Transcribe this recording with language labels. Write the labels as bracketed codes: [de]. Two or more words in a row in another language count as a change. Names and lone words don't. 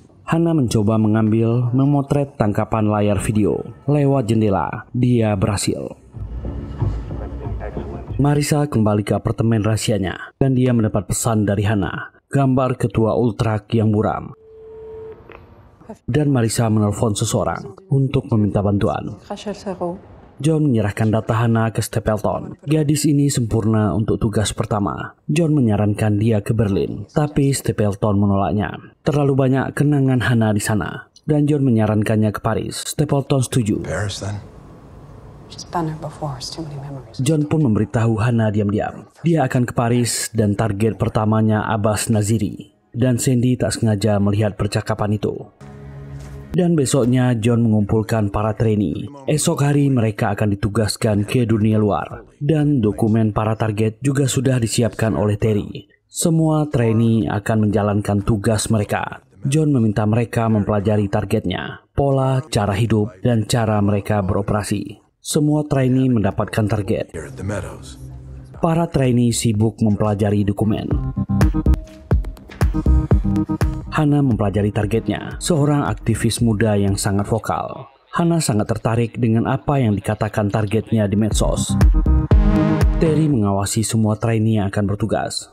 [id] Hannah mencoba memotret tangkapan layar video lewat jendela. Dia berhasil. Marisa kembali ke apartemen rahasianya, dan dia mendapat pesan dari Hannah, gambar ketua Ultrak yang buram. Dan Marisa menelpon seseorang untuk meminta bantuan. [fr] Crash le cerveau. [id] John menyerahkan data Hannah ke Stapleton. Gadis ini sempurna untuk tugas pertama. John menyarankan dia ke Berlin, tapi Stapleton menolaknya. Terlalu banyak kenangan Hannah di sana. Dan John menyarankannya ke Paris. Stapleton setuju. [en] Paris then? She's been there before. It's too many memories. [id] John pun memberitahu Hannah diam-diam. Dia akan ke Paris dan target pertamanya Abbas Naziri. Dan Sandy tak sengaja melihat percakapan itu. Dan besoknya John mengumpulkan para trainee. Esok hari mereka akan ditugaskan ke dunia luar. Dan dokumen para target juga sudah disiapkan oleh Terry. Semua trainee akan menjalankan tugas mereka. John meminta mereka mempelajari targetnya, pola, cara hidup, dan cara mereka beroperasi. Semua trainee mendapatkan target. [en] Here at the Meadows. [id] Para trainee sibuk mempelajari dokumen. Hana mempelajari targetnya, seorang aktivis muda yang sangat vokal. Hana sangat tertarik dengan apa yang dikatakan targetnya di medsos. Terry mengawasi semua trainee yang akan bertugas.